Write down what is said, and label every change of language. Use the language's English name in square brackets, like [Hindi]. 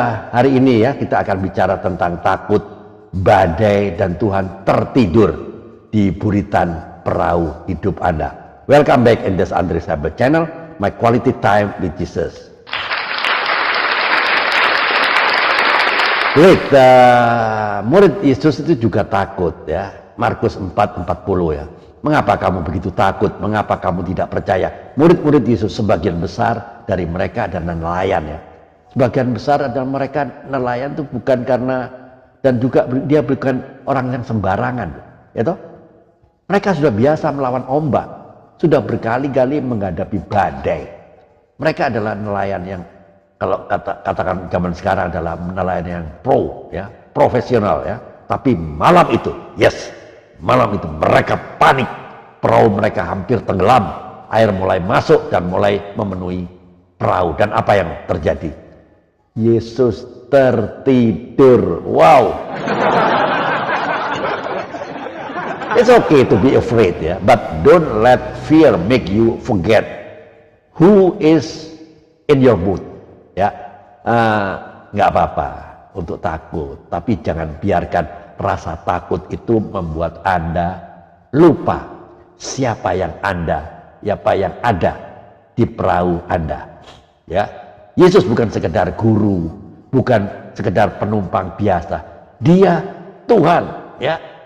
[Indonesian] Hari ini ya kita akan bicara tentang takut, badai, dan Tuhan tertidur di buritan perahu hidup Anda. [English] Welcome back in this Andre Sabat channel, my quality time with Jesus. Great. [Indonesian] Murid Yesus itu juga takut ya. Markus 4:40 ya. Mengapa kamu begitu takut? Mengapa kamu tidak percaya? Murid-murid Yesus sebagian besar dari mereka adalah nelayan ya. Sebagian besar adalah mereka nelayan itu bukan karena, dan juga dia bukan orang yang sembarangan ya toh. Mereka sudah biasa melawan ombak, sudah berkali-kali menghadapi badai. Mereka adalah nelayan yang, kalau katakan zaman sekarang, adalah nelayan yang pro ya, profesional ya. Tapi malam itu, malam itu mereka panik, perahu mereka hampir tenggelam, air mulai masuk dan mulai memenuhi perahu. Dan apa yang terjadi? Yesus tertidur. Wow. [English] It's okay to be afraid ya, but don't let fear make you forget who is in your boat ya. [Indonesian] Nggak apa-apa untuk takut, tapi jangan biarkan rasa takut itu membuat Anda lupa siapa yang ada di perahu Anda ya. Yesus bukan sekedar guru, bukan sekedar penumpang biasa, Dia Tuhan ya.